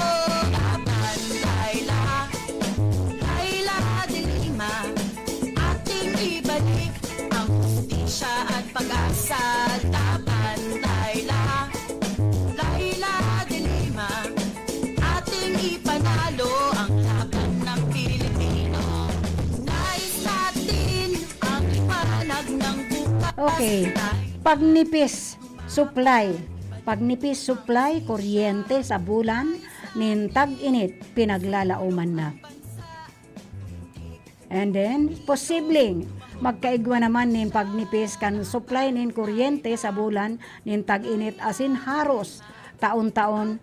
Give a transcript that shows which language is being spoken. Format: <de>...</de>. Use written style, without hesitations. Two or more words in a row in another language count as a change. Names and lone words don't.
<tl>Laban, Laila, Laila de Lima, ating ibalik ang hustisya at pag-asa. Laban, Laila, Laila de Lima, ating ipanalo ang laban ng Pilipino. Nais natin ang liwanag ng bukas.</tl> <en>Okay.</en> <bik>Pagnipis supply kuryente sa bulan nin tag-init pinaglalauman na.</bik> <en>And then</en> <bik>posibleng magkaigwa naman nin pagnipis kan supply nin kuryente sa bulan nin tag-init asin haros taon-taon.</bik>